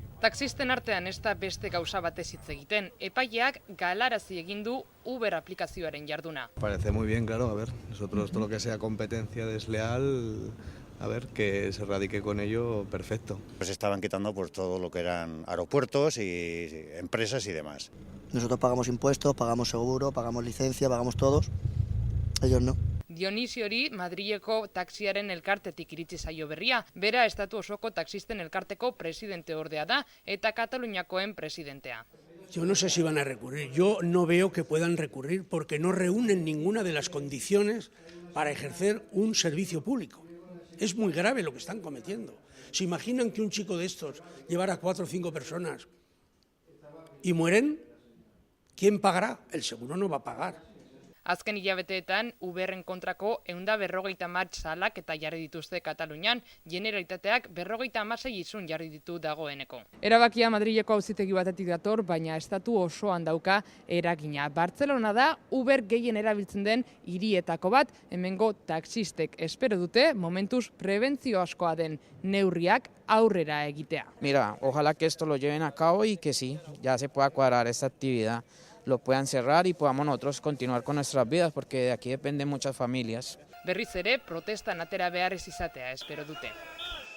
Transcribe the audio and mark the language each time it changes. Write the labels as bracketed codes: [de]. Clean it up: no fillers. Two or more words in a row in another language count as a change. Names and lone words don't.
[eu] Taxisten artean ez da beste gauza batez hitz egiten, epaileak galarazi egin du Uber aplikazioaren jarduna. [es] Parece muy bien, claro, a ver, nosotros todo lo que sea competencia desleal, a ver, que se radique con ello, perfecto. Pues estaban quitando pues todo lo que eran aeropuertos y empresas y demás. Nosotros pagamos impuestos, pagamos seguro, pagamos licencia, pagamos todos, ellos no. [eu] Dionisiori Madrileko taxiaren elkartetik iritsi zaio berria, bera estatu osoko taxisten elkarteko presidente ordea da eta Kataluniakoen presidentea. [es] Yo no sé si van a recurrir, yo no veo que puedan recurrir porque no reúnen ninguna de las condiciones para ejercer un servicio público. Es muy grave lo que están cometiendo. ¿Se imaginan que un chico de estos llevara 4 o 5 personas y mueren? ¿Quién pagará? El seguro no va a pagar. [eu] Azken hilabeteetan, Uberren kontrako 150 salak eta jarri dituzte Katalunian, Generalitateak 56 isun jarri ditu dagoeneko. Erabakia Madrileko auzitegi batetik dator, baina estatu osoan dauka eragina. Bartzelona da Uber gehien erabiltzen den hirietako bat, hemengo taxistek espero dute momentuz prebentzio askoa den neurriak aurrera egitea. [es] Mira, ojalá que esto lo lleven a cabo y que sí, ya se pueda cuadrar esta actividad, lo puedan cerrar y podamos nosotros continuar con nuestras vidas, porque de aquí dependen muchas familias. [eu] Berriz ere, protestan atera behar ez izatea espero dute.